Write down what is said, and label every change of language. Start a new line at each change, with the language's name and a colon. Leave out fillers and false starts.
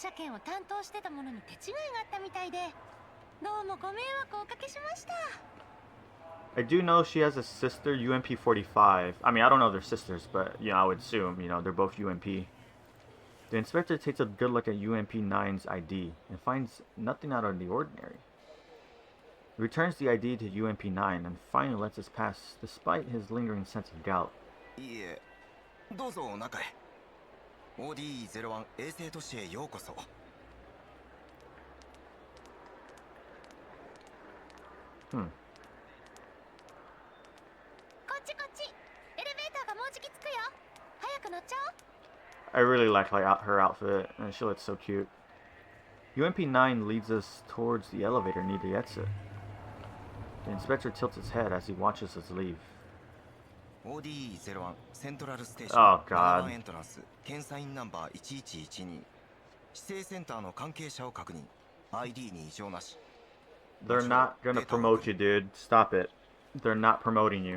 Japanese: 乗車券を担当してたものに手違いがあったみたいで、どうもご迷惑をおかけしました。
English: I do know she has a sister, UMP45. I mean, I don't know their sisters, but, you know, I would assume, you know, they're both UMP. The inspector takes a good look at UMP9's ID and finds nothing out of the ordinary. He returns the ID to UMP9 and finally lets us pass despite his lingering sense of doubt.
Japanese: いいえ、どうぞ中へ。 ODE01 衛星都市へようこそ。 Hmm. こっちこっち。エレベーターがもうじき着くよ。早く乗っちゃおう。
English: I really like her outfit, and she looks so cute. UMP9 leads us towards the elevator near the exit. The inspector tilts his head as he watches us leave.
Japanese: ODE01 セントラルステーショ
English: Oh
Japanese: ン
English: God.
Japanese: 7番エントランス検査員ナンバー1112指定センターの関係者を確認 ID に異常なし
English: They're not gonna promote you, dude. Stop it. They're not promoting you.